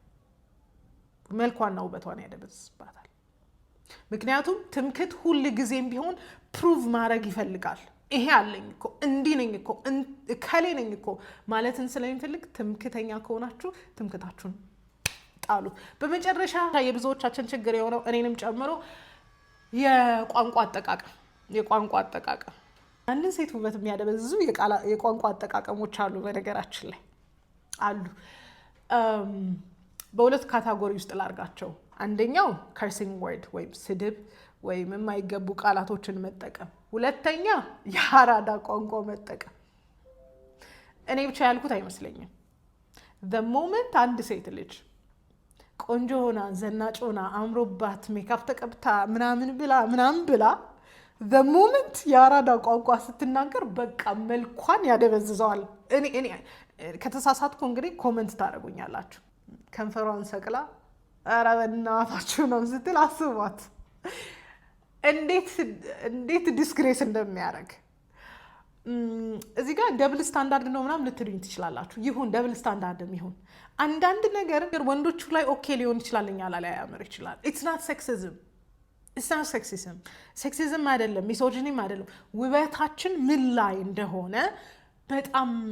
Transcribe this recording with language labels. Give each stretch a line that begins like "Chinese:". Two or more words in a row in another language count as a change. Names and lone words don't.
Amharic: ምክንያቱም ትምክህት ሁል ጊዜም ቢሆን ፕሩቭ ማድረግ ይፈልጋል። ይሄ አለኝ እኮ፣ እንዲህ ነኝ እኮ፣ ከሌ ነኝ እኮ ማለትን ስለሚፈልግ ትምክህተኛ ከሆናችሁ ትምክህታችሁን ጣሉ። በመጨረሻ የብዙዎቻችን ችግር የሆነው እኔንም ጨምሮ የቋንቋ አጠቃቀም። አንድን ሴት ውበት የሚያደበዝዙ የቋንቋ አጠቃቀሞች አሉ። በነገራችን ላይ አሉ። በሁለት ካታጎሪ ውስጥ ላርጋቸው። አንደኛው
English: cursing word
Amharic: ወይም ስድብ ወይም የማይገቡ ቃላቶችን መጠቀም። ሁለተኛ የአራዳ ቋንቋ መጠቀም። እኔ ብቻ ያልኩት አይመስለኝም።
English: the moment
Amharic: አንድ ሴት ልጅ ቆንጆ ሆና ዘናጭ ሆና አምሮባት ሜካፕ ተቀብታ ምናምን ብላ
English: the moment
Amharic: የአራዳ ቋንቋ ስትናገር በቃ መልኳን ያደበዝዘዋል። ከተሳሳትኩ እንግዲህ ኮመንት ታደርጉኛላችሁ። ከንፈሯን ሰቅላ ኧረ በእናታችሁ ነው ስትል አስቧት እንዴት ዲስግሬስ እንደሚያደርግ። እዚህ ጋር
English: double standard
Amharic: ነው ምናምን ልትሉኝ ትችላላችሁ። ይሁን
English: double standard
Amharic: ይሁን አንዳንድ ነገር ወንዶቹ ላይ ኦኬ ሊሆን ይችላል፣ እኛ ላይ ያምር ይችላል።
English: it's not sexism፣ it's not sexism፣
Amharic: ሴክሲዝም አይደለም፣ ሚሶጂኒም አይደለም። ውበታችን ምን ላይ እንደሆነ በጣም